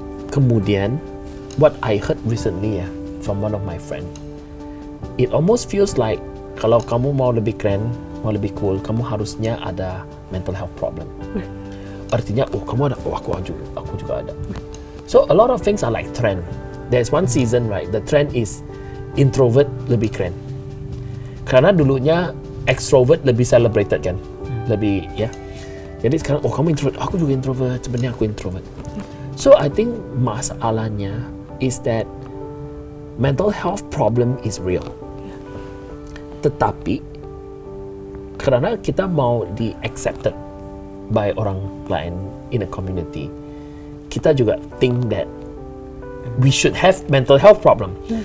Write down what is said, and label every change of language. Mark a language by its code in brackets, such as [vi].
[id] Kemudian [en] what I heard recently from one of my friend, it almost feels like [id] kalau kamu mau lebih keren, mau lebih cool, kamu harusnya ada [en] mental health problem. [id] Artinya, kamu ada, aku juga ada. [en] So a lot of things are like trend. There's one season, right? The trend is introvert [id] lebih keren. Karena dulunya extrovert lebih celebrated kan, lebih ya. Jadi sekarang, kamu introvert, aku juga introvert. Sebenarnya aku introvert. [en] So I think [id] masalahnya [en] is that mental health problem is real. [id] Tetapi karena kita mau [en] di-accepted by [id] orang lain [en] in a community, [id] kita juga [en] think that we should have mental health problem.